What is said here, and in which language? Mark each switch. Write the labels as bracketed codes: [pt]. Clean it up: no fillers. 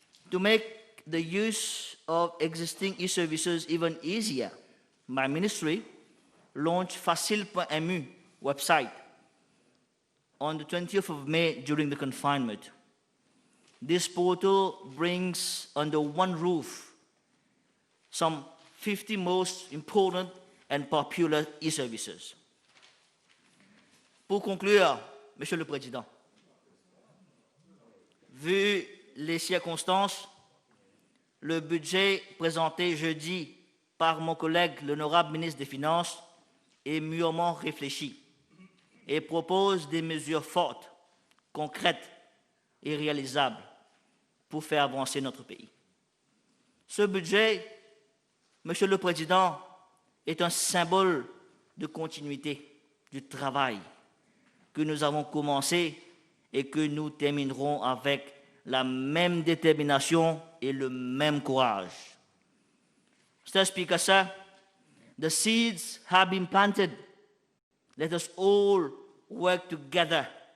[en] To make the use of existing e-services even easier, my ministry launched facile.mu website on the 20th of May during the confinement. This portal brings under one roof some 50 most important and popular e-services. [fr] Pour conclure, Monsieur le Président, vu les circonstances, le budget présenté jeudi par mon collègue, l'honorable ministre des Finances, est mûrement réfléchi et propose des mesures fortes, concrètes et réalisables pour faire avancer notre pays. Ce budget, Monsieur le Président, est un symbole de continuité du travail que nous avons commencé et que nous terminerons avec la même détermination et le même courage. [en] Mr. Speaker, sir, the seeds have been planted. Let us all work together.